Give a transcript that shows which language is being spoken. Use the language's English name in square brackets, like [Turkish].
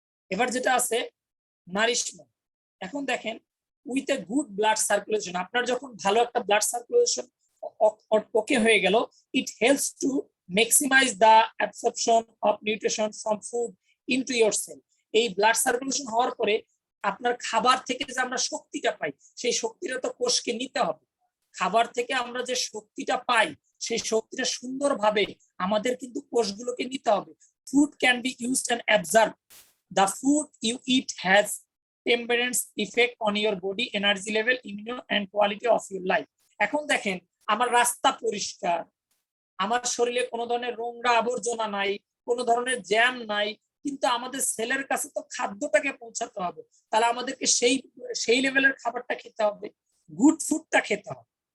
[Bangla] এবার যেটা আছে নারিশমেন্ট। এখন দেখেন, [English] with a good blood circulation, [Bangla] আপনার যখন ভালো একটা ব্লাড সার্কুলেশন ওকে হয়ে গেল, [English] It helps to maximise the absorption of nutrition from food into your cell. [Bangla] এই ব্লাড সার্কুলেশন হওয়ার পরে আপনার খাবার থেকে যে আমরা শক্তিটা পাই, সেই শক্তিটা তো কোষকে নিতে হবে। খাবার থেকে আমরা যে শক্তিটা পাই, সেই শক্তিটা সুন্দরভাবে আমাদের কিন্তু কোষগুলোকে নিতে হবে। [English] Food can be used and absorb. The food you eat has temperance effect on your body, energy level, immune and quality of your life. [Bangla] এখন দেখেন, আমার রাস্তা পরিষ্কার, আমার শরীরে কোনো ধরনের নোংরা আবর্জনা নাই, কোনো ধরনের জ্যাম নাই, কিন্তু আমাদের সেলের কাছে তো খাদ্যটাকে পৌঁছাতে হবে, তাহলে আমাদেরকে সেই লেভেলের খাবারটা খেতে হবে, গুড ফুডটা খেতে হবে।